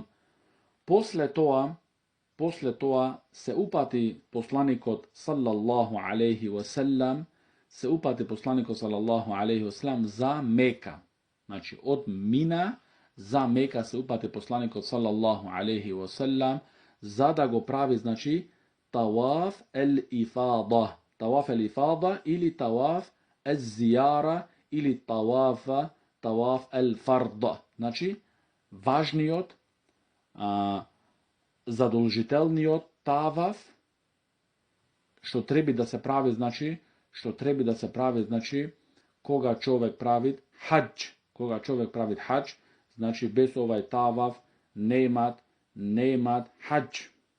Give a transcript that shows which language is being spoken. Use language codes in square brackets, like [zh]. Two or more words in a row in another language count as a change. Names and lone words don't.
[mk] После тоа се упати посланикот [ar] صلى الله عليه وسلم, [mk] за Мека. Значи од Мина за Мека се упати посланикот [ar] صلى الله عليه وسلم [mk] за да го прави, значи, [ar] طواف الإفاضة. طواف الإفاضة или طواف الزيارة или طواف الفرض. [mk] Значи, важниот, задолжителниот таваф што треба да се прави, значи, кога човек прави хадж. Кога човек прави хадж, значи без овај таваф немат хадж.